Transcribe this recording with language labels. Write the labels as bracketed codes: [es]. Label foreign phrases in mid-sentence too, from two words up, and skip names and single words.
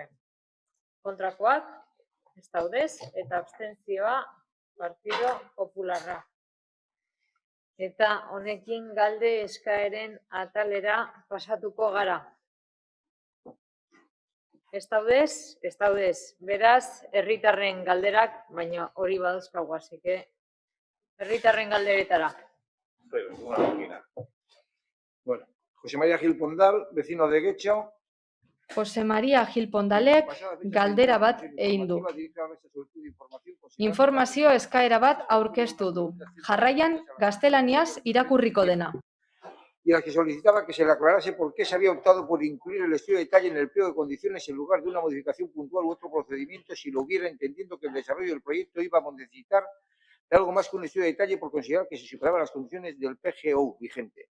[eu] Kontrakoak, ez daudez, eta abstentzioa Partido Popularra. Eta honekin galde eskaeren atalera pasatuko gara. Ez daudez, beraz, herritarren galderak, baina hori badauzkagu, [es] así que [eu] herritarren galderetara. [es] Bueno, José María Gil Pondal, vecino de Getxo. [eu] Jose Maria Gil Pondalek galdera bat egin du. Informazio eskaera bat aurkeztu du. Jarraian, gaztelaniaz irakurriko dena. [es] Y la que solicitaba que se le aclarase por qué se había optado por incluir el estudio de detalle en el pliego de condiciones en lugar de una modificación puntual u otro procedimiento si lo hubiera, entendiendo que el desarrollo del proyecto iba a necesitar de algo más que un estudio de detalle por considerar que se superaban las condiciones del PGO vigente.